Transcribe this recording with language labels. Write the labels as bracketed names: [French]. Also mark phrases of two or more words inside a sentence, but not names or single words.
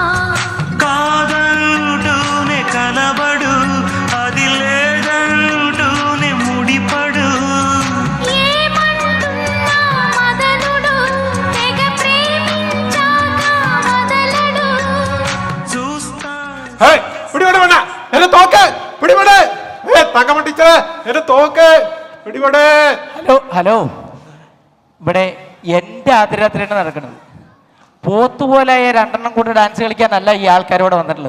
[Telugu] కాదంటూనే కలబడు అది లేదంటూనే ముడిపడు ఏమంటున్నా మదనుడు తెగ ప్రేమించాక వదలడు చూస్తా [Malayalam] പിടിപെട വേണ്ട എന്നെ തോക്ക് പിടിപെട് തങ്കമ്മ ടീച്ചറെ എന്നെ തോക്ക് പിടിപെട്. ഹലോ ഹലോ, ഇവിടെ എൻ്റെ ആദ്യരാത്രിയാണ് നടക്കുന്നത്. പോത്തുപോലായ രണ്ടെണ്ണം കൂടി ഡാൻസ് കളിക്കാനല്ല ഈ ആൾക്കാരോട് വന്നിട്ടുള്ളത്.